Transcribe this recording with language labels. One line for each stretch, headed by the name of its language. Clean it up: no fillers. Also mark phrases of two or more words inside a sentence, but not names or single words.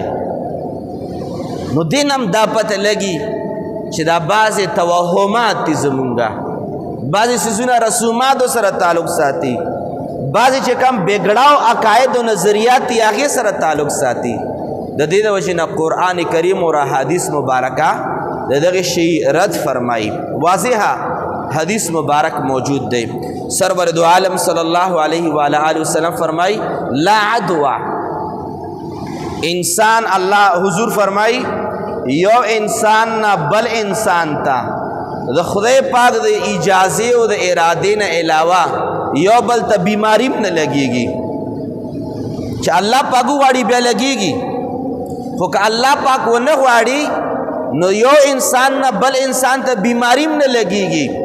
Pashto: نو دین هم دا پته لګي چې دا بعضې توهمات دي زمونږه، بعضې څیزونه رسوماتو سره تعلق ساتي، بعضې چې کم بګړاو عقاید و نظریات دي هغې سره تعلق ساتي. د دې د وجې نه قرآن کریم اور احادیث مبارکه د دغې شی رد فرمایي. واضحه حدیث مبارک موجود دی.
Urdu: سرور دو عالم
Arabic: صلی اللہ علیہ وآلہ وسلم
Pashto: فرمائی
Arabic: لا عدوہ،
Pashto: انسان اللہ حضور فرمائی یو انسان نه بل انسان ته د خدای پاک د اجازې او د ارادې نه علاوه یو بل ته بیماری نه لګېږي چې الله پاک غواړي بیا لګېږي خو که الله پاک ونه غواړي نو یو انسان نه بل انسان ته بیماری نه لګېږي